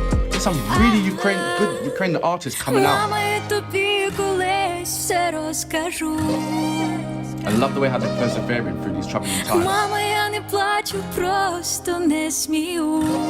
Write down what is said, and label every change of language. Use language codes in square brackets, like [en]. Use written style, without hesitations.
[en] There's some really good Ukrainian artists coming out. [uk] Мама, я тобі колись все розкажу. [en] I love the way how they're persevering through these troubling times. [uk] Мама, я не плачу, просто не смію.